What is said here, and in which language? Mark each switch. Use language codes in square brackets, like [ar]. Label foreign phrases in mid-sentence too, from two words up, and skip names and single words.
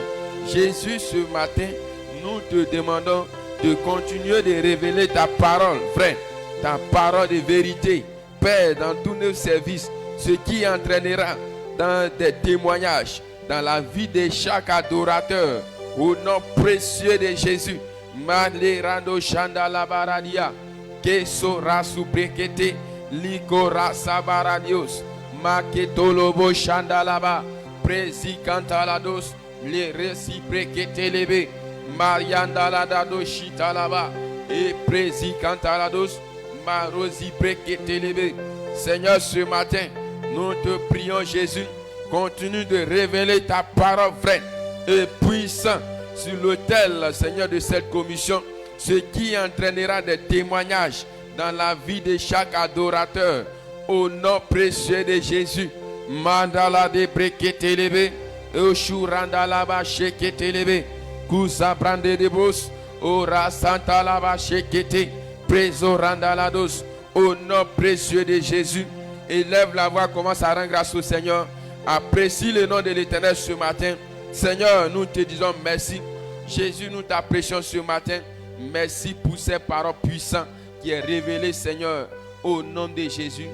[fr] Jésus, ce matin, nous te demandons de continuer de révéler ta parole vraie, ta parole de vérité, Père, dans tous nos services, ce qui entraînera dans des témoignages, dans la vie de chaque adorateur, au nom précieux de Jésus. Malerando Chandala Baradia, Kesora Subrekete, Likora Sabaradios, Maketolobo Chandalaba, Prezi Cantalados, les réciproquetés levés. Mariandalado Chitalaba et Prési Cantalados Marosi Preketelebe. Seigneur, ce matin, nous te prions, Jésus, continue de révéler ta parole vraie et puissante sur l'autel, Seigneur, de cette commission, ce qui entraînera des témoignages dans la vie de chaque adorateur. Au nom précieux de Jésus. Mandala de Preketelebe, Oshurandalaba Sheketelebe. Kusa brande de bos, ora santa lava shekete, preso randalados, au nom précieux de Jésus. Élève la voix, commence à rendre grâce au Seigneur. Apprécie le nom de l'Éternel ce matin. Seigneur, nous te disons merci. Jésus, nous t'apprécions ce matin. Merci pour ces paroles puissantes qui est révélée, Seigneur, au nom de Jésus.